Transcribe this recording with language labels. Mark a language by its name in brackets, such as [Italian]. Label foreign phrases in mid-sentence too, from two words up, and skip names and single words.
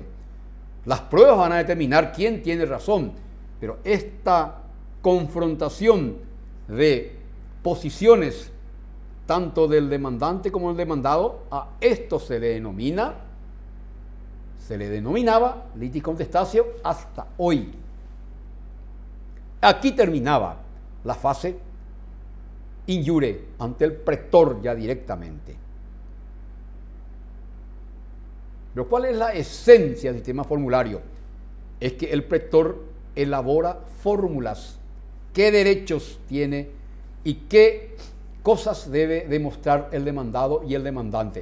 [Spanish] Las pruebas van a determinar quién tiene razón, pero esta confrontación de posiciones, tanto del demandante como del demandado, a esto se le denominaba [Latin] litis contestantio [Spanish] hasta hoy. Aquí terminaba la fase [Latin] in iure, [Spanish] ante el pretor ya directamente. Pero ¿cuál es la esencia del sistema formulario? Es que el pretor elabora fórmulas, qué derechos tiene y qué cosas debe demostrar el demandado y el demandante.